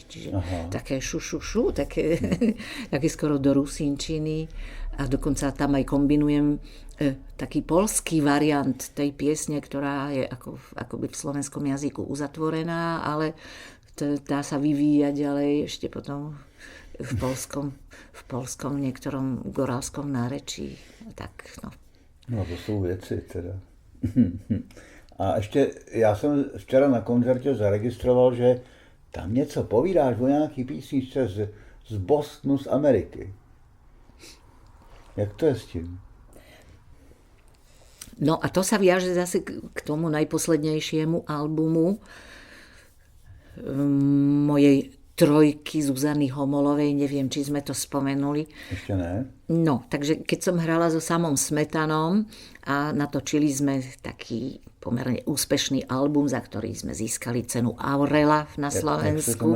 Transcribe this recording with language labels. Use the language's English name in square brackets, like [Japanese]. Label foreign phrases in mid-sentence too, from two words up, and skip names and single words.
[Slovak] čiže také šušušu, také skoro do rusínčiny, a dokonca tam aj kombinujem taký poľský variant tej piesne, ktorá je akoby v slovenskom jazyku uzatvorená, ale dá sa vyvíjať ďalej ešte potom v poľskom niektorom gorálskom nárečí. Tak, no. [Czech] No to jsou věci teda. A ještě, já jsem včera na koncertě zaregistroval, že tam něco povídáš o nějaký písničce z Bostonu, z Ameriky. Jak to je s tím? [Slovak] No a to sa viaže zase k tomu najposlednejšiemu albumu mojej trojky Zuzany Homolovej, neviem, či sme to spomenuli. Ešte ne. No, takže keď som hrala so Samom Smetanom a natočili sme taký pomerne úspešný album, za ktorý sme získali cenu Aurela na Slovensku.